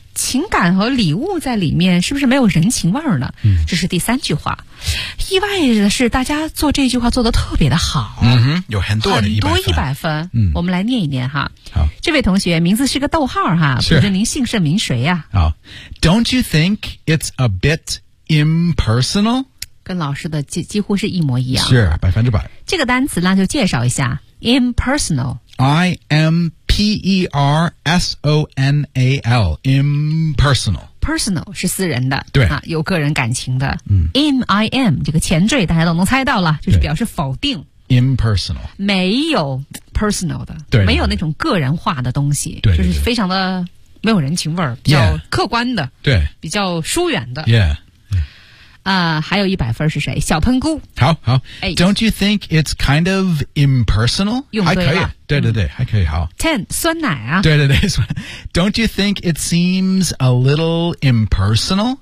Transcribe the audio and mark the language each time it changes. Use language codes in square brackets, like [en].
[zh] 情感和礼物在里面，是不是没有人情味儿呢？这是第三句话。意外的是，大家做这句话做得特别的好，有很多的 100分。我们来念一念哈。好，这位同学名字是个逗号哈，不知您姓甚名谁呀、啊？ [en] 好 ，Don't you think it's a bit impersonal？ [zh] 跟老师的几乎是一模一样，是100%。这个单词呢，就介绍一下 impersonal。 [en] I M P P-E-R-S-O-N-A-L, impersonal. [zh] Personal 是私人的，对啊，有个人感情的。嗯，M-I-M 这个前缀大家都能猜到了，就是表示否定。 [en] Impersonal [zh] 没有 personal 的，对，没有那种个人化的东西，对，就是非常的没有人情味儿，比较客观的，对，比较疏远的。 Yeah. 还有一百分是谁？小喷菇。 [en] 好好、哎、，Don't you think it's kind of impersonal？ [zh] 用对了，还可以，对对对，还可以。好，Ten 酸奶啊， [en] 对对对 ，Don't you think it seems a little impersonal？